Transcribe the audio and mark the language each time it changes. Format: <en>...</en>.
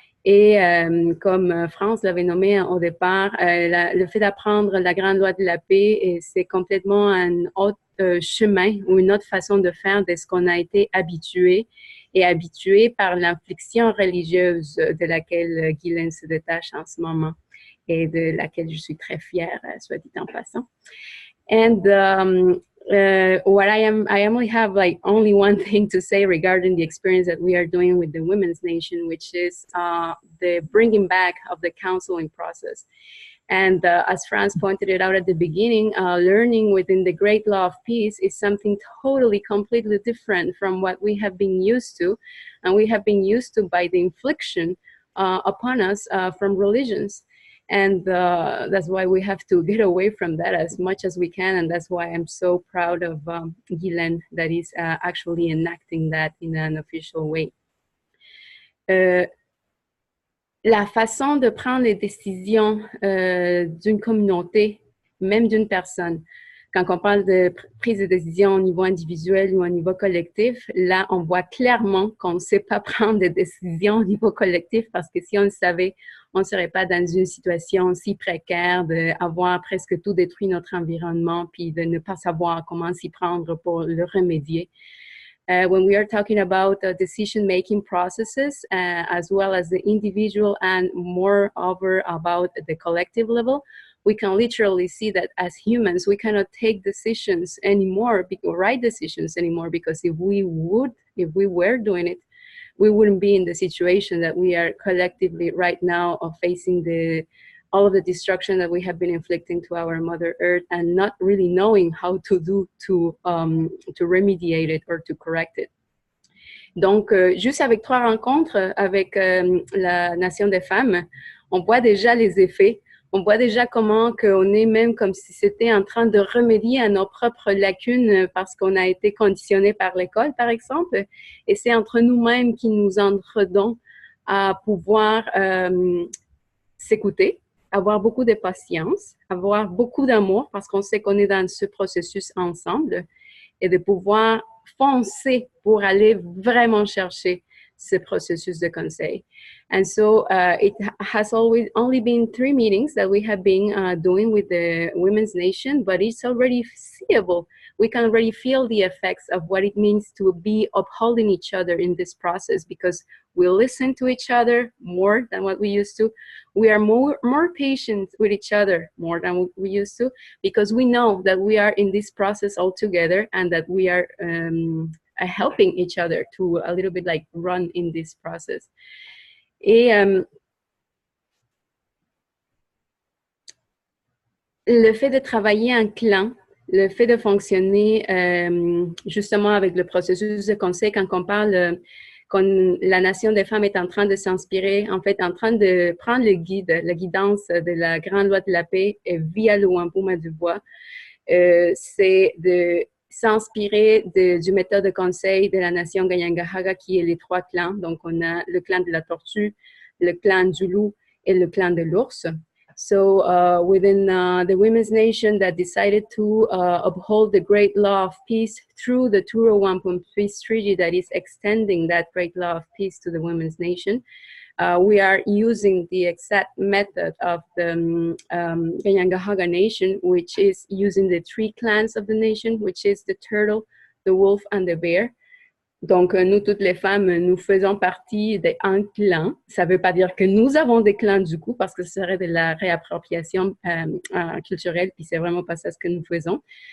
<fr>Et comme France l'avait nommé au départ, le fait d'apprendre la grande loi de la paix, c'est complètement un autre chemin ou une autre façon de faire de ce qu'on a été habitué par l'infliction religieuse de laquelle Guylaine se détache en ce moment, et de laquelle je suis très fière, soit dit en passant.</fr> <en>And what I only have like only one thing to say regarding the experience that we are doing with the Women's Nation, which is the bringing back of the counseling process. And as Franz pointed it out at the beginning, learning within the great law of peace is something totally, completely different from what we have been used to, and we have been used to by the infliction upon us from religions. And that's why we have to get away from that as much as we can. And that's why I'm so proud of Guylaine that is actually enacting that in an official way.</en> <fr>La façon de prendre les décisions d'une communauté, même d'une personne, quand on parle de prise de décision au niveau individuel ou au niveau collectif, là, on voit clairement qu'on ne sait pas prendre des décisions au niveau collectif, parce que si on le savait, on ne serait pas dans une situation si précaire d'avoir presque tout détruit notre environnement, puis de ne pas savoir comment s'y prendre pour le remédier.</fr> <en>When we are talking about decision-making processes, as well as the individual and moreover about the collective level, we can literally see that as humans, we cannot take decisions anymore, or right decisions anymore, because if we were doing it, we wouldn't be in the situation that we are collectively right now of facing all of the destruction that we have been inflicting to our Mother Earth, and not really knowing how to remediate it or to correct it.</en> <fr>Donc, juste avec 3 rencontres avec la Nation des femmes, on voit déjà les effets. On voit déjà comment on est même comme si c'était en train de remédier à nos propres lacunes parce qu'on a été conditionné par l'école, par exemple. Et c'est entre nous-mêmes qui nous entendons à pouvoir s'écouter, avoir beaucoup de patience, avoir beaucoup d'amour parce qu'on sait qu'on est dans ce processus ensemble, et de pouvoir foncer pour aller vraiment chercher ce processus de conseil.</fr> <en>And so it has only been 3 meetings that we have been doing with the Women's Nation, but it's already seeable. We can already feel the effects of what it means to be upholding each other in this process, because we listen to each other more than what we used to. We are more patient with each other more than we used to, because we know that we are in this process all together, and that we are helping each other to a little bit like run in this process. Et</en> <fr>le fait de travailler en clan, le fait de fonctionner justement avec le processus de conseil, quand on parle, quand la nation des femmes est en train de s'inspirer, en fait, en train de prendre le guide, la guidance de la grande loi de la paix via le Wampum du bois, c'est de s'inspirer du méthode de conseil de la nation Kanien'kehá:ka, qui est les 3 clans. Donc, on a le clan de la tortue, le clan du loup et le clan de l'ours.</fr> <en>So within the Women's Nation that decided to uphold the great law of peace through the Truro Wampum Peace Treaty that is extending that great law of peace to the Women's Nation, we are using the exact method of the Kanien'kehá:ka Nation, which is using the 3 clans of the nation, which is the turtle, the wolf, and the bear.</en> <fr>Donc, nous, toutes les femmes, nous faisons partie d'un clan. Ça ne veut pas dire que nous avons des clans du coup, parce que ce serait de la réappropriation culturelle, puis c'est vraiment pas ça ce que nous faisons.</fr>